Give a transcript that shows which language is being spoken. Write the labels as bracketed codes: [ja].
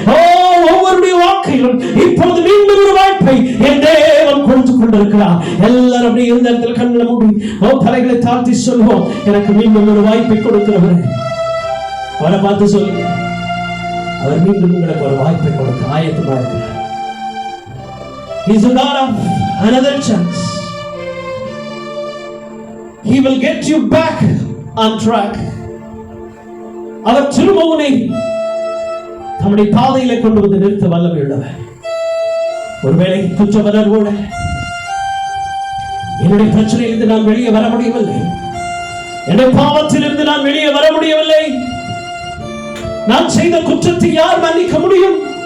[ta] ஒவ்வொருடைய வாழ்க்கையிலும் இப்பொழுது மீண்டும் ஒரு வாய்ப்பை என் தேவன் கொடுத்து கொண்டிருக்கிறார். எல்லாரும் அப்படி இருந்த இடத்துல கண்களை மூடி தலைகளை தாழ்த்தி சொல்லுவோம், எனக்கு மீண்டும் ஒரு வாய்ப்பை கொடுக்கிறவர். அவரை பார்த்து சொல்லுங்க, அவர் மீண்டும் உங்களுக்கு ஒரு வாய்ப்பை கொடுக்க ஆயத்தமா இருக்கிறார். [en] He's a God of another chance. He will get you back on track. [ta] அவர் திரும்பவுனை தம்முடைய பாதையிலே கொண்டு வந்து நிறுத்த வல்லமை உள்ளவர். ஒருவேளை குற்றவரோட என்னுடைய பிரச்சனையிலிருந்து நான் வெளியே வர முடியவில்லை, என்னுடைய பாவத்திலிருந்து நான் வெளியே வர முடியவில்லை, நான் செய்த குற்றத்தை யார் மன்னிக்க முடியும்?